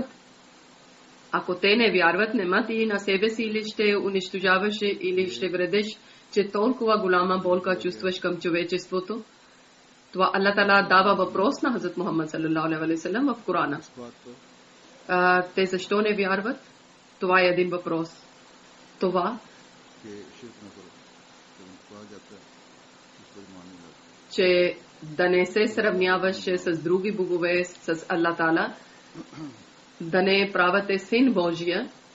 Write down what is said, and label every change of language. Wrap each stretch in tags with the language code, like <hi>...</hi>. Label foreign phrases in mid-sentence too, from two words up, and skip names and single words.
<bg>Ако те не вярват, нема ти на себе си или ще унищожаваш или ще вредиш, че толкова голяма болка чувстваш към човечеството. Това Аллах Тала дава въпрос на Хазрат Мухаммад</bg> <ar>صلى الله عليه وسلم</ar> <bg>в Корана. Те защо не вярват? Това е един въпрос. Това, че да не се сравняваше с други богове, с Аллах Тала, да не правите син Божия.</bg>